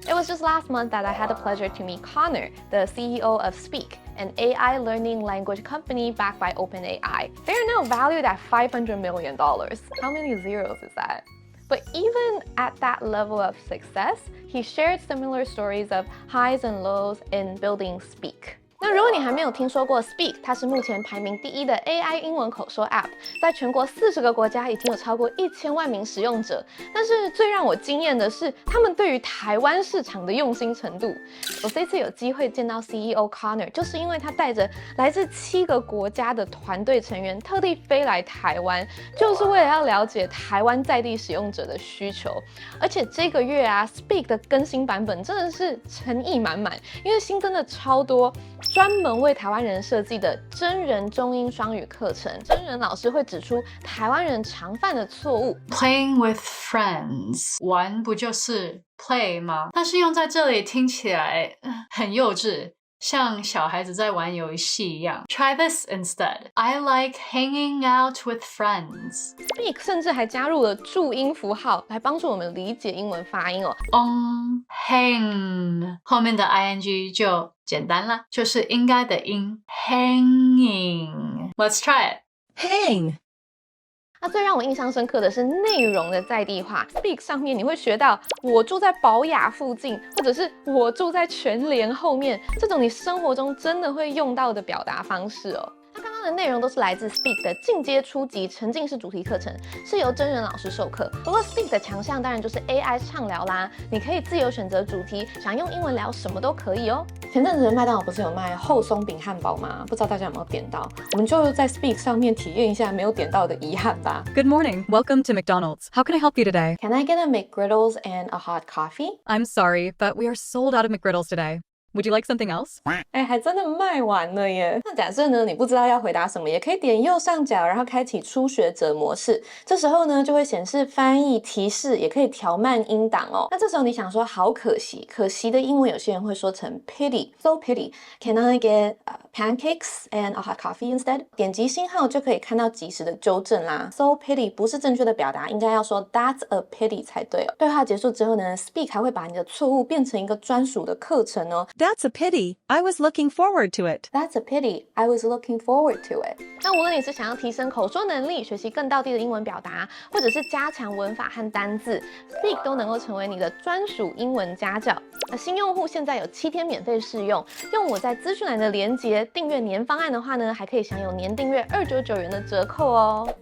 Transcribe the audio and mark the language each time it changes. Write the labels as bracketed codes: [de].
[en] It was just last month that I had the pleasure to meet Connor, the CEO of Speak, an AI learning language company backed by OpenAI. They are now valued at $500 million. How many zeros is that? But even at that level of success, he shared similar stories of highs and lows in building Speak. [zh] 那如果你还没有听说过 Speak， 它是目前排名第一的 AI 英文口说 App， 在全国40个国家已经有超过1000万名使用者。但是最让我惊艳的是，他们对于台湾市场的用心程度。我这次有机会见到 CEO Connor， 就是因为他带着来自7个国家的团队成员，特地飞来台湾，就是为了要了解台湾在地使用者的需求。而且这个月啊 ，Speak 的更新版本真的是诚意满满，因为新增了超多专门为台湾人设计的真人中英双语课程，真人老师会指出台湾人常犯的错误。 [en] Playing with friends， [zh] 玩不就是 play 吗？但是用在这里听起来很幼稚，像小孩子在玩游戏一样。 [en] Try this instead. I like hanging out with friends. [zh] Speak 甚至还加入了注音符号来帮助我们理解英文发音哦。 hang 后面的 ing 就简单了，就是应该的音 hanging. [en] Let's try it. Hang。 [zh] 那最让我印象深刻的是内容的在地化。Speak 上面你会学到我住在宝雅附近，或者是我住在全联后面，这种你生活中真的会用到的表达方式哦。那刚刚的内容都是来自 Speak 的进阶初级沉浸式主题课程，是由真人老师授课。不过 Speak 的强项当然就是 AI 畅聊啦，你可以自由选择主题，想用英文聊什么都可以哦。前阵子麦当劳不是有卖厚松饼汉堡吗？不知道大家有没有点到？我们就在 Speak 上面体验一下没有点到的遗憾吧。 [en] Good morning. Welcome to McDonald's. How can I help you today? Can I get a McGriddles and a hot coffee? I'm sorry, but we are sold out of McGriddles today. Would you like something else? [zh] 还真的卖完了耶。那假设呢，你不知道要回答什么，也可以点右上角，然后开启初学者模式。这时候呢，就会显示翻译提示，也可以调慢音档哦。那这时候你想说好可惜，可惜的英文有些人会说成 pity， [en] so pity. Can I get pancakes and a hot coffee instead? [zh] 点击星号就可以看到及时的纠正啦。 [en] So pity [zh] 不是正确的表达，应该要说 [en] that's a pity [zh] 才对哦。对话结束之后呢 ，Speak 还会把你的错误变成一个专属的课程哦。 [en] That's a pity. I was looking forward to it. That's a pity. I was looking forward to it. [zh] 那无论你是想要提升口说能力，学习更道地的英文表达，或者是加强文法和单字 ，Speak 都能够成为你的专属英文家教。那新用户现在有7天免费试用，用我在资讯栏的连结订阅年方案的话呢，还可以享有年订阅299元的折扣哦。